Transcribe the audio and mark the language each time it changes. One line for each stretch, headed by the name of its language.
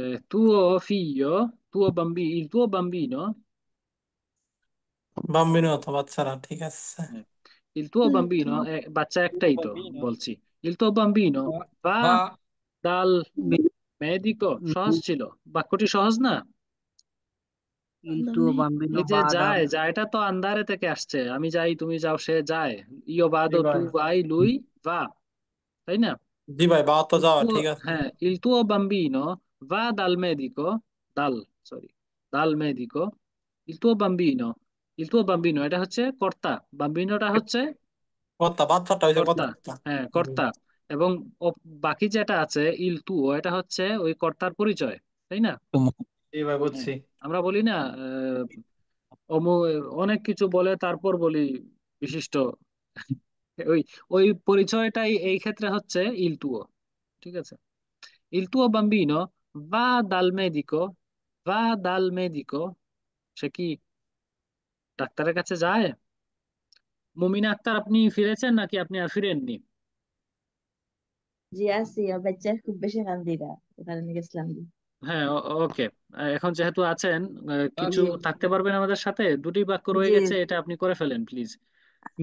Italian: tuo figlio, il tuo bambino,
Bangla: Bambino তো বাচ্চারা, ঠিক আছে।
Italian: il tuo bambino,
Bangla: বাচ্চা একটাই তো বলছি।
Italian: il tuo bambino va
Bangla: বা
Italian: dal medico,
Bangla: সহজ ছিল, বাক্যটি সহজ না?
Italian: Il tuo bambino
Bangla: এই যে
Italian: va da...
Bangla: যায়, যায়টা তো আন্দারে থেকে আসছে, আমি যাই তুমি যাও সে যায়,
Italian: io
Bangla: জি
Italian: vado tu
Bangla: ভাই,
Italian: vai lui va,
Bangla: তাই না? জি ভাই, বা তো
Italian: Il
Bangla: যাওয়া,
Italian: tuo,
Bangla: ঠিক আছে।
Italian: il tuo bambino va dal medico, dal, sorry, dal medico, il tuo bambino, il tuo bambino
Bangla: এটা হচ্ছে কর্তা, বাম্বিনোটা হচ্ছে কর্তা, বাচ্চাটা হয়েছে কর্তা। কর্তা। হ্যাঁ, কর্তা। এবং বাকি যেটা আছে ইল তুও, এটা হচ্ছে ওই কর্তার পরিচয়, তাই না? জি ভাই, হ্যাঁ, বুঝছি। আমরা বলি না অমু- অনেক কিছু বলে তারপর বলি বিশিষ্ট, ওই ওই পরিচয়টাই এই ক্ষেত্রে হচ্ছে ইল তুও। ঠিক আছে,
Italian: il tuo bambino va dal medico, va dal medico,
Bangla: সে কি ডাক্তারের কাছে যায়? মুমিনা আক্তার আপনি ফিরেছেন নাকি আপনি আর ফিরেননি? জি আছি, আর বাচ্চার খুব বেশি কান্দি না, ওখানে নিয়ে গেছিলাম। হ্যাঁ, ওকে। এখন যেহেতু আছেন, কিছু জি থাকতে পারবেন আমাদের সাথে? দুটি বাক্য রয়ে জি। গেছে, এটা আপনি করে ফেলেন প্লিজ। তাদের